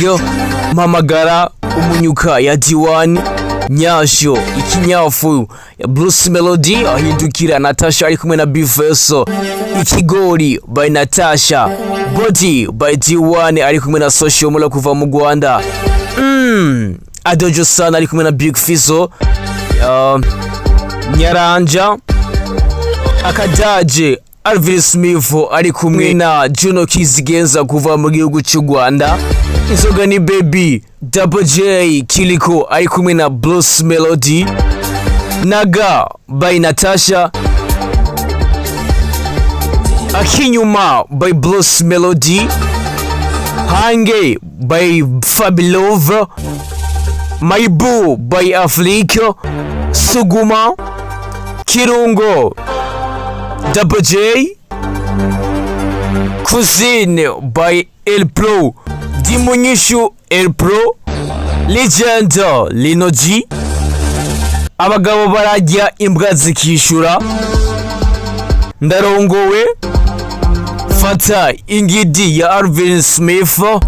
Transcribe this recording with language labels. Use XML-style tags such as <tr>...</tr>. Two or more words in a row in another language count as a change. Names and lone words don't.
<rw>Mpamagara, Umunyuka ya Diwani, Nyasho, Ikinyafu ya Bruce Melody, Hindukira Natasha ari kumwe na Bifeso, Ikigori by Natasha, Body by D1 ari kumwe na Social Mula kuva mu Rwanda, Adojo Sana ari kumwe na Big Fizzo, Nyaranja, Akadaje, Alvin Smith ari kumwe na Juno Kizigenza kuva mu gihugu cy'u Rwanda, Inzoga ni Baby, Double J Kiliko ari kumwe na Blues Melody, Naga by Natasha, Akinyuma by Blues Melody, Hange by Fabilove, Maibu by Afrika, Suguma, Kirungo, Double J, Cousine by El Pro, Dimunyishu El Pro, Legend Linoji, Abagabo barajya imbwa zikishura, Ndarongowe, dufata ingidi ya Alvin Smith,</rw>